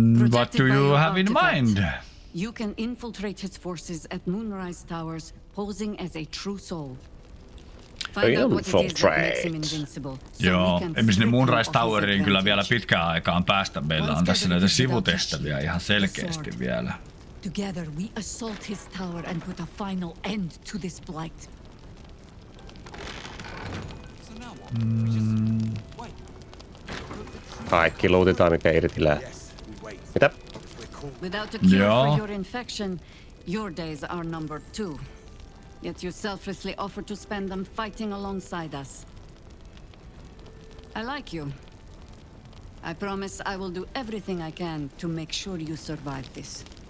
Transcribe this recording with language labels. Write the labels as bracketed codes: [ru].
[en] What do you have in mind? You can infiltrate his forces at Moonrise Towers, posing as a true soul. Find out what it is that makes him invincible. [fi] Joo, emme sinne Moonrise Toweriin kyllä vielä pitkään aikaan päästä. Meillä on tässä näitä sivutehtäviä ihan selkeästi vielä. [en] Together we assault his tower and put a final end to this blight. [fi] Kaikki luutitaan, mikä irti lähtee. Mitä? [en] Without a cure [fi] Joo. [en] for your infection, your days are numbered too. Yet you selflessly offer to spend them fighting alongside us. I like you. I promise I will do everything I can to make sure you survive this.